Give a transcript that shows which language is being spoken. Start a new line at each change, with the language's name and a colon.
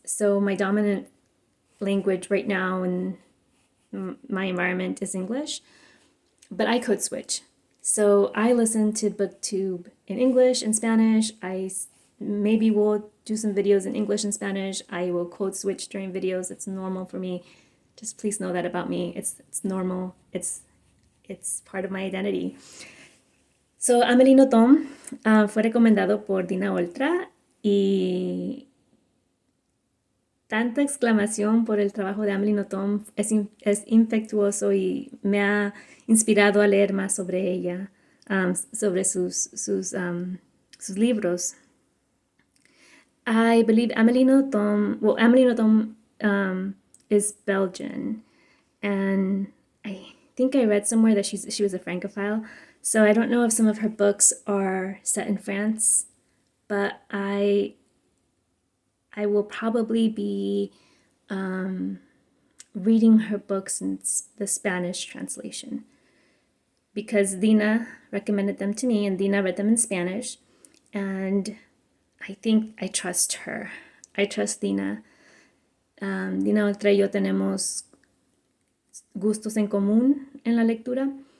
English: So my dominant language right now in my environment is English, but I code switch. So I listen to Booktube in English and Spanish. I maybe will do some videos in English and Spanish. I will code switch during videos. It's normal for me. Just please know that about me. It's normal. It's part of my identity.
Spanish: So Amélie Nothomb fue recomendado por Dina Oltra y tanta exclamación por el trabajo de Amélie Nothomb es infectuoso y me ha inspirado a leer más sobre ella, sobre sus libros.
English: I believe Amélie Nothomb is Belgian, and I think I read somewhere that she was a Francophile. So I don't know if some of her books are set in France, but I will probably be reading her books in the Spanish translation, because Dina recommended them to me, and Dina read them in Spanish, and I think I trust her. I trust Dina.
Spanish: Dina Oltra y yo tenemos gustos en común en la lectura.